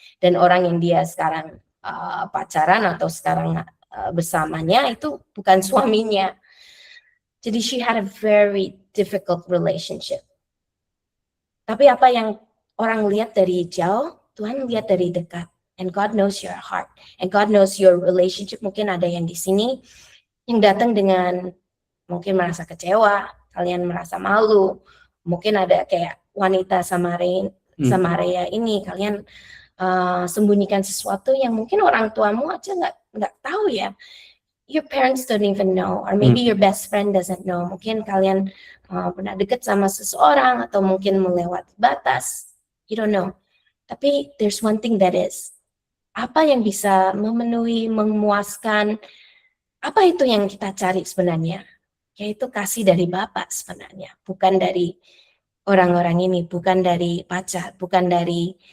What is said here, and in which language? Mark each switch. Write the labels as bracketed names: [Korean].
[Indonesian] Dan orang yang dia sekarang pacaran atau sekarang bersamanya itu bukan suaminya. Jadi [English] she had a very difficult relationship. [Indonesian] Tapi apa yang orang lihat dari jauh, Tuhan lihat dari dekat. [English] And God knows your heart. And God knows your relationship. [Indonesian] Mungkin ada yang di sini yang datang dengan mungkin merasa kecewa, kalian merasa malu. Mungkin ada kayak wanita Samaria ini, kalian sembunyikan sesuatu yang mungkin orang tuamu aja nggak tahu ya. [English] Your parents don't even know, or maybe your best friend doesn't know. [Indonesian] Mungkin kalian pernah dekat sama seseorang atau mungkin melewati batas. [English] You don't know. [Indonesian] Tapi [English] there's one thing that is, [Indonesian] apa yang bisa memenuhi, memuaskan, apa itu yang kita cari sebenarnya? Yaitu kasih dari Bapa sebenarnya, bukan dari orang-orang ini, bukan dari pacar, bukan dari